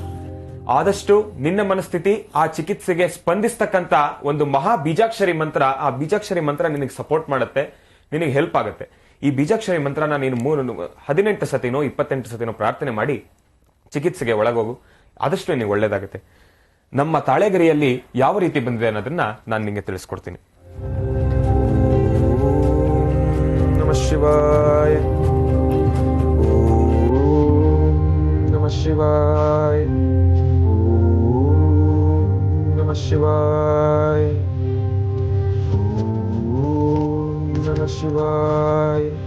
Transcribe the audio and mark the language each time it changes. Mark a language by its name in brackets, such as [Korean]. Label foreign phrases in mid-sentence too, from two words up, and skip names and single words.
[Kannada] ಆದಷ್ಟು ನಿನ್ನ ಮನಸ್ಥಿತಿ ಆ ಚಿಕಿತ್ಸೆಗೆ ಸ್ಪಂದಿಸ್ತಕ್ಕಂತ ಒಂದು ಮಹಾ ಬೀಜಾಕ್ಷರಿ ಮಂತ್ರ, ಆ ಬೀಜಾಕ್ಷರಿ ಮಂತ್ರ ನಿನಗೆ ಸಪೋರ್ಟ್ ಮಾಡುತ್ತೆ, ನಿನಗೆ ಹೆಲ್ಪ್ ಆಗುತ್ತೆ. ಈ ಬೀಜಾಕ್ಷರಿ ಮಂತ್ರನ ನೀನು 18 ಸತಿನೋ 28 ಸತಿನೋ ಪ್ರಾರ್ಥನೆ ಮಾಡಿ ಚಿಕಿತ್ಸೆಗೆ ಒಳಗೋಗು. ಆದಷ್ಟು ನಿನಗೆ ಒಳ್ಳೇದಾಗುತ್ತೆ. ನಮ್ಮ ತಾಳೆಗರಿಯಲ್ಲಿ ಯಾವ ರೀತಿ ಬಂದಿದೆ ಅನ್ನೋದನ್ನ ನಾನು ನಿಮಗೆ ತಿಳಿಸ್ಕೊಡ್ತೀನಿ. [Sanskrit] ನಮಃ ಶಿವಾಯ. ನಮಃ ಶಿವಾಯ. ಶಿವಾಯ. ಓಂ ನಮಃ ಶಿವಾಯ.